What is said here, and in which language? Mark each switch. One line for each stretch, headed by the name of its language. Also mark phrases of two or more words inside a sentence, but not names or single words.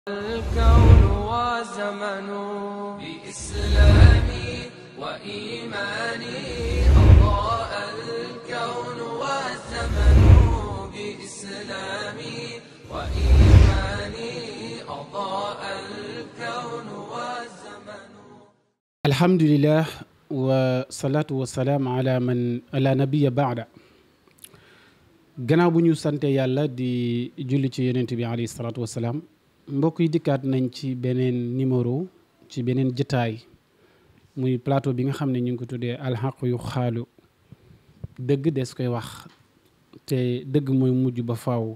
Arabic: الكون وزمن بإسلامي وإيماني أضاء الكون والزمن بإسلامي وإيماني أضاء الكون والزمن. الحمد لله والصلاة والسلام على من لا نبي بعد.
Wolof: gannaaw bu ñu sante yàlla di julli ci yonent bi
Arabic: عليه الصلاة والسلام,
Wolof: mbokk yi dikkaat nañ ci beneen numéro ci beneen jataay muy plateau bi nga xam ne ñu ngi ko tuddee alxaq yu xaalu. dëgg des koy wax te dëgg mooy mujj ba faaw.